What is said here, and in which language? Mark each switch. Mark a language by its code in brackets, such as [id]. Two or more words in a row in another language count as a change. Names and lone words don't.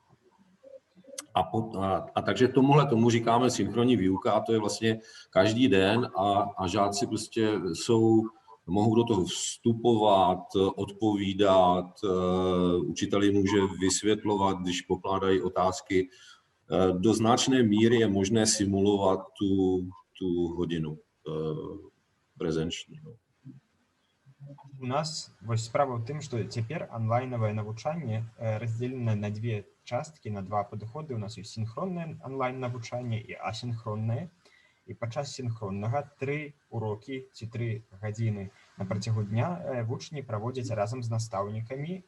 [cs] A takže tomu říkáme synchronní výuka, a to je vlastně každý den a žáci prostě mohou do toho vstupovat, odpovídat, učitel jim může vysvětlovat, když pokládají otázky. Do značné míry je možné simulovat tu hodinu prezenční. [be] У нас вось справа ў тым, што цяпер онлайнавае навучанне раздзелена на 2 часткі, на 2 падыходы. У нас ёсць сінхроннае онлайн-навучанне і асінхроннае. І падчас сінхроннага 3 урокі ці 3 гадзіны на працягу дня вучні праводзяць разам з настаўнікамі.